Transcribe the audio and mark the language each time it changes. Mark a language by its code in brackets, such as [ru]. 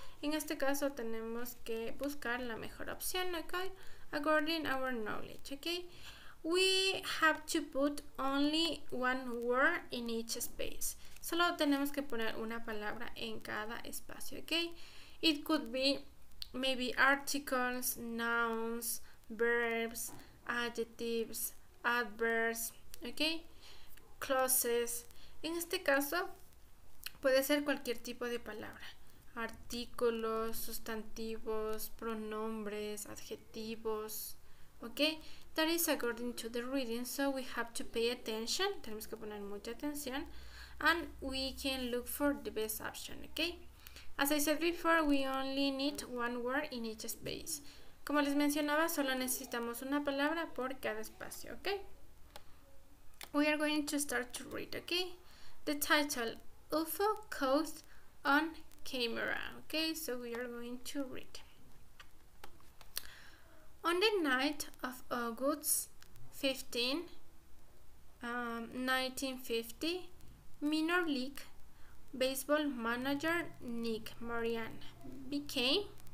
[es] En este caso tenemos que buscar la mejor opción, okay? [en] According our knowledge, okay? We have to put only one word in each space. [es] Solo tenemos que poner una palabra en cada espacio, okay? [en] It could be maybe articles, nouns, verbs, adjectives, adverbs, okay? Clauses. [es] En este caso puede ser cualquier tipo de palabra. Artículos, sustantivos, pronombres, adjetivos, okay? [en] That is according to the reading, so we have to pay attention. [es] Tenemos que poner mucha atención, [en] and we can look for the best option, okay? As I said before, we only need one word in each space. [es] Como les mencionaba, solo necesitamos una palabra por cada espacio, okay? [en] We are going to start to read, okay? The title, UFO Caught on Camera, okay? So we are going to read. On the night of August 15, 1950, minor league baseball manager Nick Mariana became.